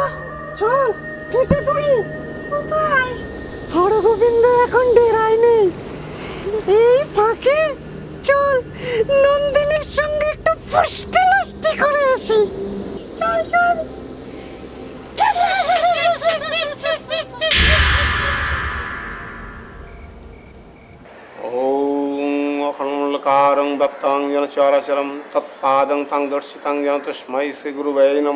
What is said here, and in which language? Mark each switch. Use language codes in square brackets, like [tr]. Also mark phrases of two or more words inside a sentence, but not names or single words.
[bn] চল কেটে পড়ি। কোথায়? হরগোবিন্দ এখন ডেরায় নেই। এই ফাঁকে চল নন্দিনীর সঙ্গে একটু পুষ্টি নষ্টি করে আসি। চল চল। [sa] ওম आकारं व्यक्तं येन चराचरं तत्पादं तं दर्शितं येन तस्मै श्रीगुरुवे नमः।